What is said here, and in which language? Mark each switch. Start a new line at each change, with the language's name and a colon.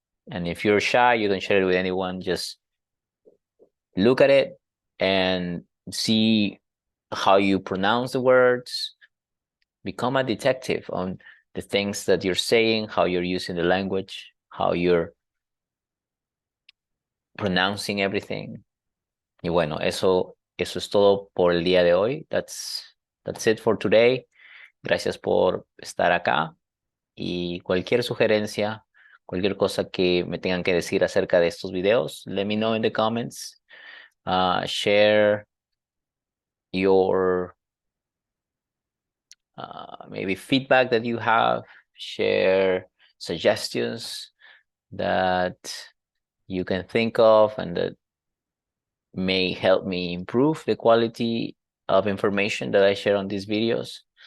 English: And if you're shy, you don't share it with anyone. Just look at it and see how you pronounce the words. Become a detective on the things that you're saying, how you're using the language, how you're pronouncing everything.
Spanish: Y bueno, eso es todo por el día de hoy.
English: That's it for today.
Spanish: Gracias por estar acá y cualquier sugerencia, cualquier cosa que me tengan que decir acerca de estos videos,
English: let me know in the comments. Share your maybe feedback that you have, share suggestions. that you can think of and that may help me improve the quality of information that I share on these videos.